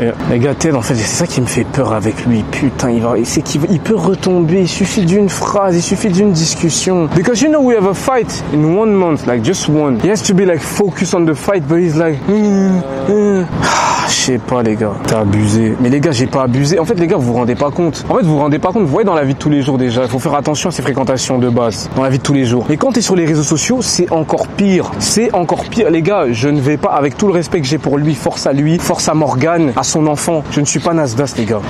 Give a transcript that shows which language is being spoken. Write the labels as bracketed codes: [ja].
[fr] Les gars, Ted, en fait, c'est ça qui me fait peur avec lui. Putain, il peut retomber. Il suffit d'une phrase, il suffit d'une discussion. [en] Because you know we have a fight in 1 month, like just one. He has to be like focused on the fight, but he's like. [fr] Je sais pas les gars, t'as abusé. Mais les gars, j'ai pas abusé. En fait les gars, vous vous rendez pas compte. Vous voyez dans la vie de tous les jours déjà, il faut faire attention à ses fréquentations de base. Dans la vie de tous les jours. Et quand t'es sur les réseaux sociaux, c'est encore pire. C'est encore pire. Les gars, je ne vais pas, avec tout le respect que j'ai pour lui, force à lui, force à Morgane, à son enfant. Je ne suis pas Nasdaq les gars.